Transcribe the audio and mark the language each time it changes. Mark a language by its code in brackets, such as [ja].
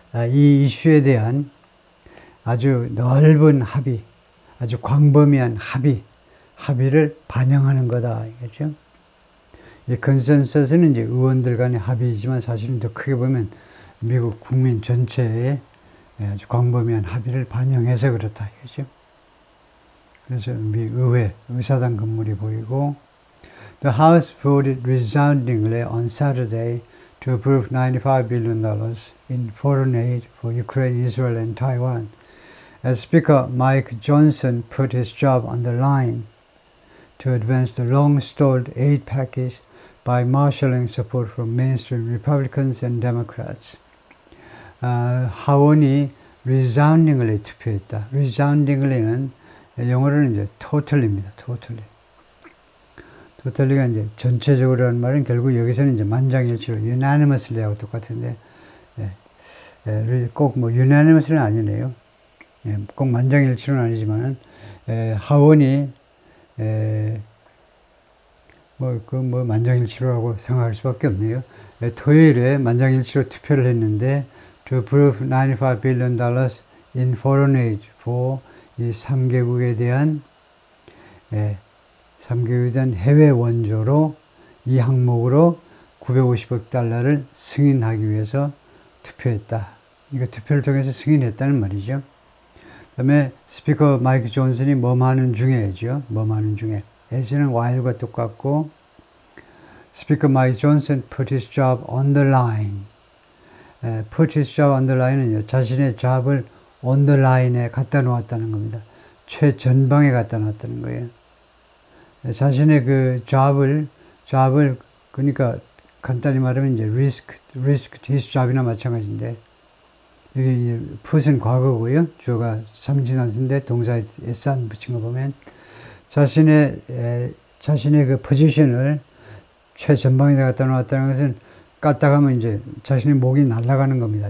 [ko] 이 이슈에 대한 아주 넓은 합의, 아주 광범위한 합의를 반영하는 거다. 이거죠. 이 컨센서스는 이제 의원들 간의 합의이지만 사실은 더 크게 보면 미국 국민 전체의 아주 광범위한 합의를 반영해서 그렇다. 이거죠. 그래서 미 의회, 의사당 건물이 보이고, [en] The House voted resoundingly on Saturday to approve $95 billion in foreign aid for Ukraine, Israel, and Taiwan, as Speaker Mike Johnson put his job on the line to advance the long-stalled aid package by marshalling support from mainstream Republicans and Democrats. [ko] 하원이 resoundingly 투표했다. resoundingly는 영어로는 이제 totally입니다. totally가 이제 전체적으로라는 말은 결국 여기서는 이제 만장일치로 unanimously하고 똑같은데, 꼭 뭐 unanimously는 아니네요. 꼭 만장일치로는 아니지만은 하원이 뭐 만장일치로라고 생각할 수밖에 없네요. 토요일에 만장일치로 투표를 했는데 [en] to approve $95 billion in foreign aid for [ko] 이 3개국에 대한 3개국에 대한 해외 원조로 이 항목으로 950억 달러를 승인하기 위해서 투표했다. 이거 투표를 통해서 승인했다는 말이죠. 그 다음에 스피커 마이크 존슨이 뭐하는 중에죠. 뭐하는 중에. as는 while과 똑같고, 스피커 마이크 존슨 [en] put his job on the line. put his job on the line [ko] 은요, 자신의 잡을 on the line에 갖다 놓았다는 겁니다. 최전방에 갖다 놨다는 거예요. 자신의 그 잡을 그러니까 간단히 말하면 이제 [en] risked his job [ko] 이나 마찬가지인데, 여기 put은 과거고요. 주어가 삼진원수인데 동사에 s 안 붙인 거 보면 자신의 그 포지션을 최전방에 갖다 놓았다는 것은 까딱하면 이제 자신의 목이 날아가는 겁니다.